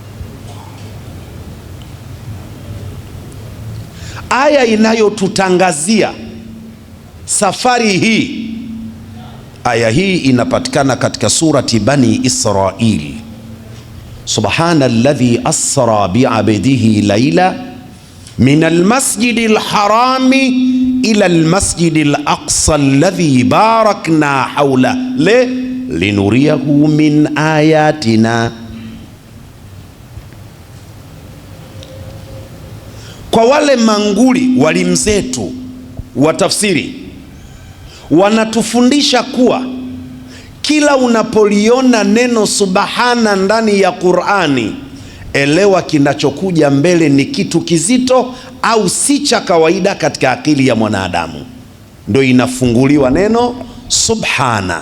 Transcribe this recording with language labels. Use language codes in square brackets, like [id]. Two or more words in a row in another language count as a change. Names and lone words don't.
[sw] Aya inayotutangazia safari hii, aya hii inapatikana katika surati Bani Israil. [ar] سبحان الذي أسرى بعبده ليلا من المسجد الحرام إلى المسجد الأقصى الذي باركنا حوله لنريه من آياتنا. [sw] Kwa wale manguli walimu zetu wa tafsiri wanatufundisha kuwa kila unapoliona neno subhana ndani ya Qur'ani, elewa kinachokuja mbele ni kitu kizito au si cha kawaida katika akili ya mwanadamu, ndio inafunguliwa neno subhana.